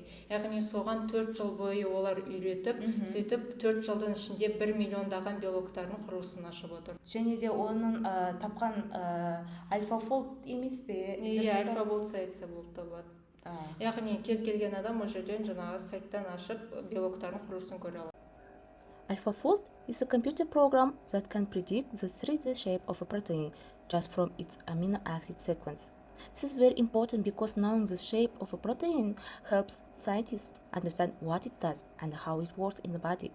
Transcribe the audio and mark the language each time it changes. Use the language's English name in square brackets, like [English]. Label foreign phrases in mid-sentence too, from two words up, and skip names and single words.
[Kazakh] Яғни соған 4 жыл бойы олар үйретіп, сөйтіп 4 жылдың ішінде 1 миллиондаған белоктардың құрылысын ашып отыр. Және де оның тапқан AlphaFold емес пе? AlphaFold сайты болып табылады. Яғни кез келген адам ол жерден жаңағы сайттан ашып белоктардың құрылысын көре алады. [English] AlphaFold is a computer program that can predict the 3D shape of a protein just from its amino acid sequence. This is very important because knowing the shape of a protein helps scientists understand what it does and how it works in the body.